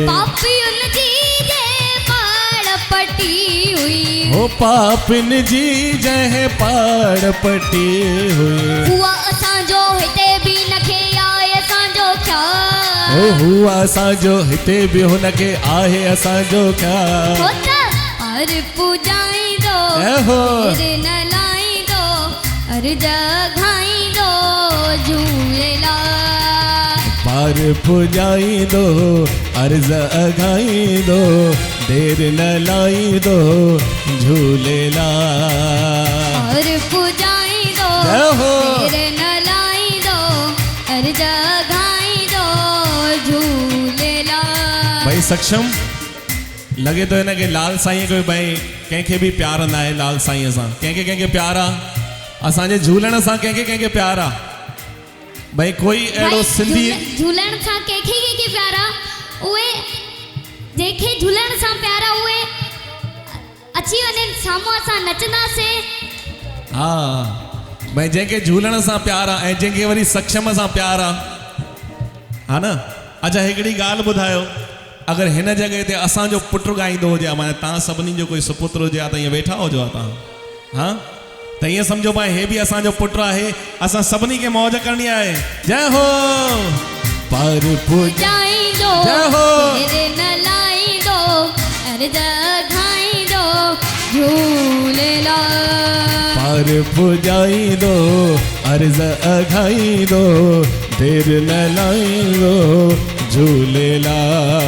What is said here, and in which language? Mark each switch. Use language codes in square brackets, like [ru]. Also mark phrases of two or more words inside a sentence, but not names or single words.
[sd] पापियुन जी जे पाड़ पटी हुई हो पापिन जी जह पाड़ पटी हुई हुआ असांजो हिते बि नखे आए असांजो ख्याल ओ हुआ असांजो हिते बि हुनखे आहे असांजो ख्याल हर पुजाईंदो हो न लाईंदो हर जगाईंदो पार पुजाई दो अर्ज अघाई दो देर न लाई दो झूलेलाल और पुजाई दो जय हो। देर न लाई दो अर्ज घाई दो झूलेलाल। भाई सक्षम लगे तो हिन खे लाल साईं कोई भाई कंहिंखे बि प्यार न आहे लाल साईं सां कंहिंखे कंहिंखे प्यार आहे असांजे झूलण सां कंहिंखे कंहिंखे प्यार आहे भाई कोई अहिड़ो भाई सिंधी झूलण सां कंहिंखे प्यारा उहे जंहिंखे झूलण सां प्यारा उहे अची वञनि साम्हूं असां नचंदासीं। हा भाई जंहिंखे झूलण सां प्यार आहे ऐं जंहिंखे वरी सक्षम सां प्यार आहे हा न। अच्छा हिकिड़ी ॻाल्हि ॿुधायो अगरि हिन जॻह ते असांजो पुटु ॻाईंदो हुजे माना तव्हां सभिनी जो कोई सुपुत्र हुजे त ईअं वेठा हुजो तव्हां हा त ईअं सम्झो भाई हे बि असांजो पुटु आहे असां सभिनी खे मौज करणी आहे। जय हो पार पुजाई दो जय हो। देर न लाई दो अर्ज घाई दो झूलेलाल। पार पुजाई दो अर्ज अघाई दो देर न लाई दो झूलेलाल।